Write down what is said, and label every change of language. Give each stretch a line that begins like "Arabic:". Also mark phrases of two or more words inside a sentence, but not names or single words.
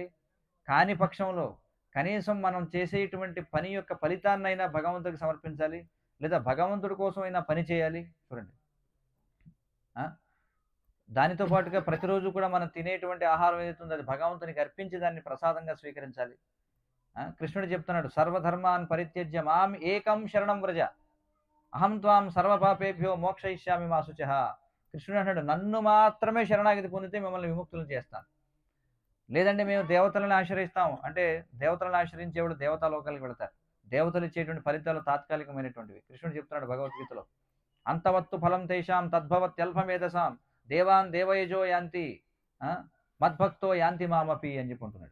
Telugu: కాని పక్షంలో కనీసం మనం చేసేటువంటి పని యొక్క ఫలితాన్నైనా భగవంతుడికి సమర్పించాలి, లేదా భగవంతుడి కోసమైనా పని చేయాలి. చూడండి, దానితో పాటుగా ప్రతిరోజు కూడా మనం తినేటువంటి ఆహారం ఏదైతే ఉందో అది భగవంతునికి అర్పించి దాన్ని ప్రసాదంగా స్వీకరించాలి. కృష్ణుడు చెప్తున్నాడు,
Sanskrit: सर्वधर्मान् परित्यज्य मां एकं शरणं व्रज अहं त्वां सर्वपापेभ्यो मोक्षयिष्यामि मा शुचः.
Telugu: కృష్ణుడు అంటాడు, నన్ను మాత్రమే శరణాగతి పొందితే మిమ్మల్ని విముక్తులను చేస్తాను. లేదంటే మేము దేవతలను ఆశ్రయిస్తాం అంటే దేవతలను ఆశ్రయించేవాడు దేవతా లోకాలకు వెళతారు. దేవతలు ఇచ్చేటువంటి ఫలితాలు తాత్కాలికమైనటువంటివి. కృష్ణుడు చెప్తున్నాడు భగవద్గీతలో,
Sanskrit: अन्तवत्तु फलं तेषां तद्भवत्यल्पमेधसां देवान् देवयजो यान्ति मद्भक्तो यान्ति मामपि
Telugu: అని చెప్పుకుంటున్నాడు.